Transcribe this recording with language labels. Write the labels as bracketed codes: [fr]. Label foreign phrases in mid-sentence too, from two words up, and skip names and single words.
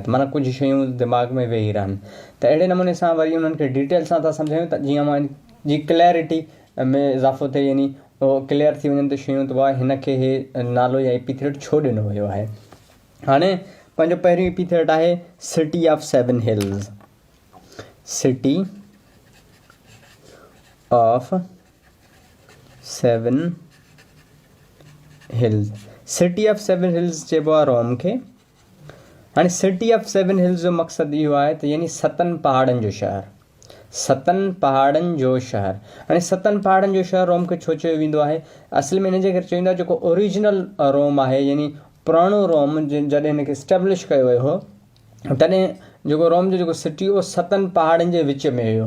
[sd] त माना कुझु शयूं दिमाग़ में वेही रहनि त अहिड़े नमूने सां वरी उन्हनि खे डिटेल सां था सम्झायूं त जीअं मां जी क्लैरिटी में इज़ाफ़ो थिए, यानी उहो क्लियर थी वञनि त शयूं त वाह हिन खे इहे नालो या एपीथेट छो ॾिनो वियो आहे। हाणे पंहिंजो पहिरियों एपीथेट आहे [en] City of 7 Hills. City of 7 Hills. City of 7 Hills [sd] चइबो आहे रोम खे। हाणे [en] City of 7 Hills [sd] जो मक़सदु इहो आहे त यानी 7 पहाड़नि जो शहर, 7 पहाड़नि जो शहर। हाणे 7 पहाड़नि जो शहर रोम खे छो चयो वेंदो आहे? असल में हिन जे करे चयो वेंदो आहे जेको ओरिजिनल रोम आहे, यानी पुराणो रोम जॾहिं हिनखे स्टेब्लिश कयो वियो हो तॾहिं जेको रोम जो जेको सिटी उहो 7 पहाड़नि जे विच में हुयो।